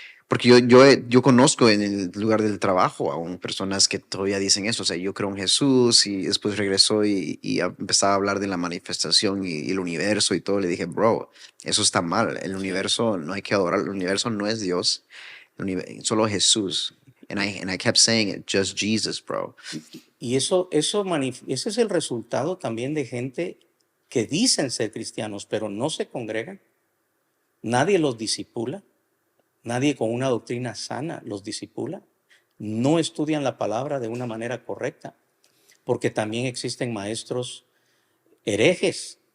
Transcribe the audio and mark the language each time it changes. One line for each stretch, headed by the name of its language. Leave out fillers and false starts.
Spanish: Porque yo conozco en el lugar del trabajo aún personas que todavía dicen eso. O sea, yo creo en Jesús y después regresó y empezaba a hablar de la manifestación y el universo y todo. Le dije, bro, eso está mal. El universo no hay que adorar. El universo no es Dios. Solo Jesús.
English: And I kept saying it, just Jesus, bro.
Spanish: Y ese es el resultado también de gente que dicen ser cristianos, pero no se congregan. Nadie los discipula. Nadie con una doctrina sana los discipula. No estudian la palabra de una manera correcta, porque también existen maestros herejes.